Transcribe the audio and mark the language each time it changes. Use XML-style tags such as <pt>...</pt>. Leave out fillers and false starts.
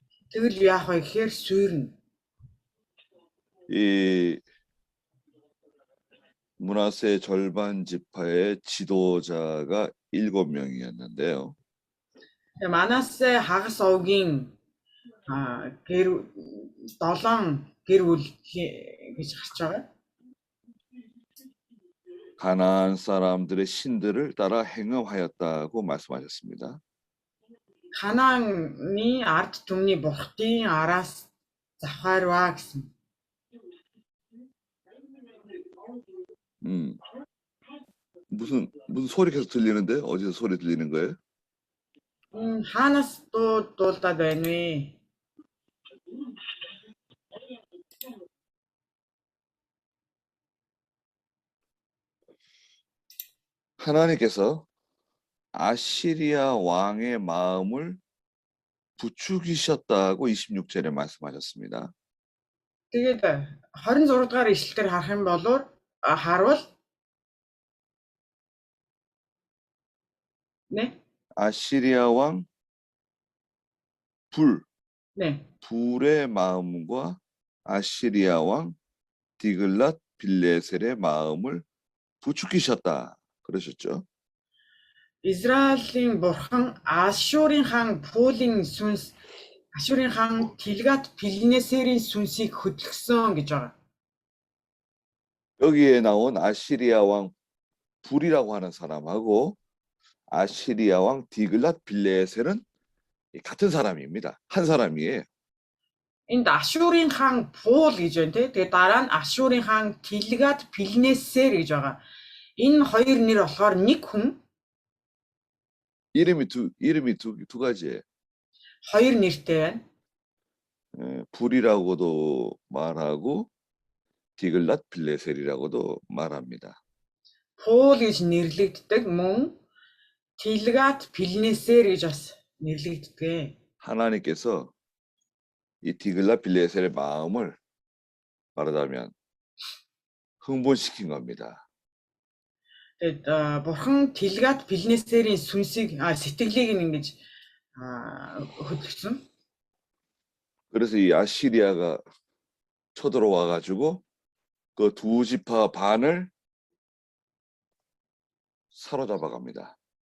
<mn>Тэгвэл яах вэ гэхээр суурна.</mn> <ko>이 므낫세 절반 지파의 지도자가 7명이었는데요.</ko> <mn>Манасе хагас овгийн гэр 7 гэр бүл гэж гарч байгаа.</mn> <ko>가나안 사람들의 신들을 따라 행음하였다고 말씀하셨습니다.</ko> <mn>Ханааны ард түмний бурхтын араас завхаарваа гэсэн.</mn> <ko>무슨 소리 계속 들리는데 어디서 소리 들리는 거예요?</ko> <mn>Хаанаас дуулдаад байна вэ?</mn> <ko>하나님께서 아시리아 왕의 마음을 부추기셨다고 26절에 말씀하셨습니다.</ko> <mn>Тэгээд 26 дугаар ишлэлээр харах юм бол харвал 네.</mn> <ko>아시리아 왕 네. 불의 마음과 아시리아 왕 디글랏 빌레셀의 마음을 부추기셨다 그러셨죠.</ko> <mn>Израилийн бурхан Ашурын хаан Пулын сүнс Ашурын хаан Тилгат Пилнесерийн сүнсийг хөдөлгсөн гэж байгаа.</mn> <ko>여기에 나온 아시리아 왕 불이라고 하는 사람하고 아시리아 왕 디글랏 빌레셀은 같은 사람입니다. 한 사람이에요.</ko> <mn>Энд Ашурын хаан Пул гэж байна те. Тэгээд дараа нь Ашурын хаан Тилгат Пилнесер гэж байгаа. Энэ хоёр нэр болохоор нэг хүн</mn> <ko>이름이 두 가지예요.</ko> <mn>хоёр нэртэй байна.</mn> <ko>불이라고도 말하고 디글랏 빌레셀이라고도 말합니다.</ko> <mn>Пул гэж нэрлэгддэг мөн Тилгат Пилнесер гэж бас нэрлэгддэг.</mn> <ko>하나님께서 이 디글랏 빌레셀의 마음을 말하자면 흥분시킨 겁니다.</ko> <mn>Тэгээд бурхан Тилгат Пилнесерийн сүнсийг сэтгэлийг ингэж хөдөлгсөн.</mn> <ko>그래서 이 아시리아가 쳐들어와 가지고 그 두 지파 반을 사로잡아 갑니다.</ko>